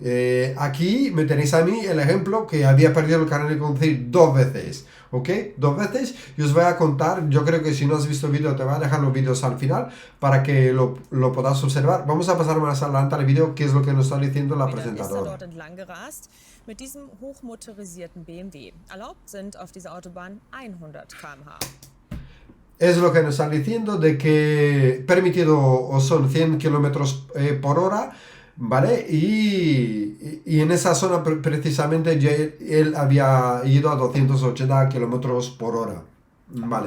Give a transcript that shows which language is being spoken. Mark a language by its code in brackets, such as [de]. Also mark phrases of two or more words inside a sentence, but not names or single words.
[es] Aquí me tenéis a mí el ejemplo que había perdido el carnet de conducir 2 veces. ¿Ok? 2 veces. Y os voy a contar. Yo creo que si no has visto el vídeo, te voy a dejar los vídeos al final para que lo podáis observar. Vamos a pasar más adelante al vídeo, que es lo que nos está diciendo la presentadora. [de] Dort entlang gerast mit diesem hochmotorisierten BMW. Erlaubt sind auf dieser Autobahn 100 km/h. [es] Es lo que nos están diciendo, de que permitido son 100 kilómetros por hora, ¿vale? Y en esa zona precisamente él había ido a 280 kilómetros por hora, ¿vale?